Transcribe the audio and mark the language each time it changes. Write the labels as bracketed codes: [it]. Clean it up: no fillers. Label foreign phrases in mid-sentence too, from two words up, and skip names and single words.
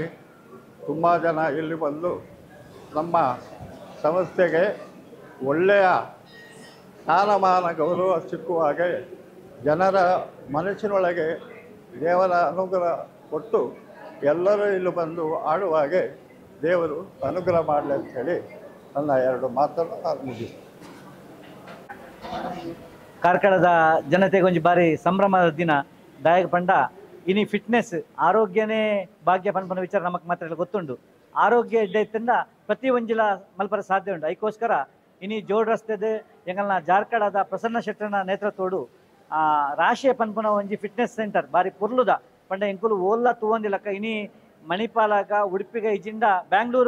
[kn] ತುಂಬ ಜನ ಇಲ್ಲಿ ಬಂದು ನಮ್ಮ ಸಂಸ್ಥೆಗೆ ಒಳ್ಳೆಯ ಸ್ಥಾನಮಾನ ಗೌರವ ಸಿಕ್ಕುವ ಹಾಗೆ ಜನರ ಮನಸ್ಸಿನೊಳಗೆ ದೇವರ ಅನುಗ್ರಹ ಕೊಟ್ಟು ಎಲ್ಲರೂ ಇಲ್ಲಿ ಬಂದು ಆಡುವ ಹಾಗೆ ದೇವರು ಅನುಗ್ರಹ ಮಾಡಲಿ ಅಂಥೇಳಿ ನನ್ನ 2 ಮಾತನ್ನು ನಾನು ಮುಗಿಸ್ತೇನೆ. [tcy] ಕಾರ್ಕಳದ ಜನತೆಗೆ ಒಂಜಿ ಬಾರಿ ಸಂಭ್ರಮದ ದಿನ ದಾಯಕ ಪಂಡ ಇನಿ ಫಿಟ್ನೆಸ್ ಆರೋಗ್ಯನೇ ಭಾಗ್ಯ ಪನ್ಪನ ವಿಚಾರ ನಮಕ್ ಮಾತ್ರ ಗೊತ್ತುಂಡು. ಆರೋಗ್ಯ ಇದ್ದ ಪ್ರತಿ ಒಂಜಿಲ ಮಲ್ಪರ ಸಾಧ್ಯ ಉಂಟು. ಅದಕ್ಕೋಸ್ಕರ ಇನಿ ಜೋಡ್ ರಸ್ತೆದ ಎಂಗಲ್ನ ಜಾರ್ಖಂಡದ ಪ್ರಸನ್ನ ಶೆಟ್ಟರ್ನ ನೇತೃತ್ವಡು ರಾಶಿಯ ಪನ್ಪುನ ಒಂಜಿ [en] fitness center [tcy] ಬಾರಿ ಪುರ್ಲುದ ಪಂಡ ಎಂಕುಲು ಓಲ್ಲ ತೂವೊಂದಿಲಕ್ಕ ಇನಿ ಮಣಿಪಾಲಗ ಉಡುಪಿಗ ಇಜ್ಜಿಂದ ಬ್ಯಾಂಗ್ಳೂರ್ಗ